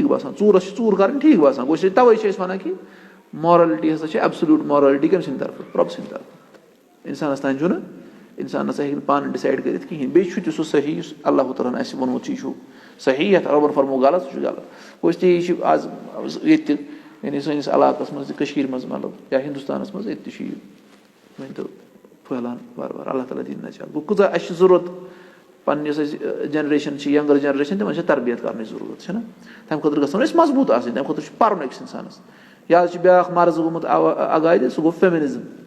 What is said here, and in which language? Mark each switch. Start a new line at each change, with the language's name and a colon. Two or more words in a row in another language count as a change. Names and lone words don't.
Kashmiri: باسان ژوٗرَس چھِ ژوٗر کَرٕنۍ ٹھیٖک باسان گوٚو تَوَے چھِ أسۍ وَنان کہِ مارَلٹی ہسا چھِ
English: absolute morality
Kashmiri: کٔمۍ سٕنٛدِ طرفہٕ رۄبہٕ سٕنٛدِ طرفہٕ اِنسانَس تانۍ چھُنہٕ اِنسان نسا ہیٚکہِ نہٕ پانہٕ ڈِسایڈ کٔرِتھ کِہیٖنۍ بیٚیہِ چھُ تہِ سُہ صحیح یُس اللہ تعالیٰ ہن اَسہِ ووٚنمُت چھُ یہِ چھُ صحیح یَتھ رۄبَن فرمو غلط سُہ چھُ غلط گوٚو
Urdu: اس لیے
Kashmiri: یہِ چھُ آز ییٚتہِ تہِ یعنی سٲنِس علاقَس منٛز تہِ کٔشیٖرِ منٛز مطلب یا ہِندُستانَس منٛز ییٚتہِ تہِ چھُ یہِ ؤنۍتو پھٔہلان وارٕ وارٕ اللہ تعالیٰ دِیِن نجات گوٚو کۭژاہ اَسہِ چھِ ضوٚرَتھ پَنٕنۍ یۄس اَسہِ جنریشن چھِ
English: younger generation
Kashmiri: تِمن چھِ تربیت کَرنٕچ ضروٗرت چھِنہ تَمہِ خٲطرٕ گژھن أسۍ مضبوٗط آسٕنۍ تَمہِ خٲطرٕ چھُ پَرُن أکِس اِنسانَس یا حظ چھُ بیٛاکھ مرض گوٚمُت اگادِ سُہ گوٚو فیمِنِزٕم